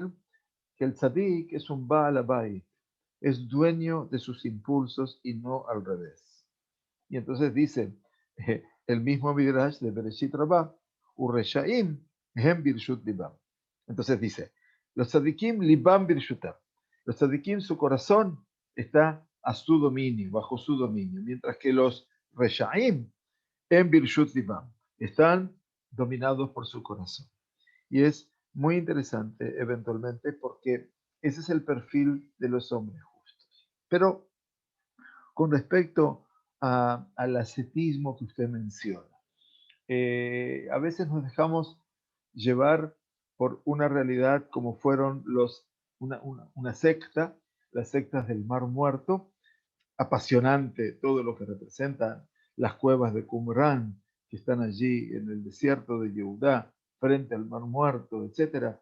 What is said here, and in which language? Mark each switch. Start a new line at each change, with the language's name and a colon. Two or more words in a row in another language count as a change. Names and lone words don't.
Spanish: Que el tzadik es un
Hebrew: בעל הבית,
Spanish: es dueño de sus impulsos y no al revés. Y entonces dice el mismo Midrash de Bereshit Rabbah,
Hebrew: ורשעים הם ברשות לבם.
Spanish: Entonces dice, los
Hebrew: צדיקים לבם ברשותם.
Spanish: Los tzadikim, su corazón está a su dominio, bajo su dominio, mientras que los reshaim en
Hebrew: ברשות לבם
Spanish: están dominados por su corazón. Y es muy interesante eventualmente porque ese es el perfil de los hombres justos. Pero con respecto al ascetismo que usted menciona, a veces nos dejamos llevar por una realidad como fueron una secta, las sectas del Mar Muerto, apasionante todo lo que representan las cuevas de Qumran, que están allí en el desierto de Yehudá, frente al Mar Muerto, etcétera.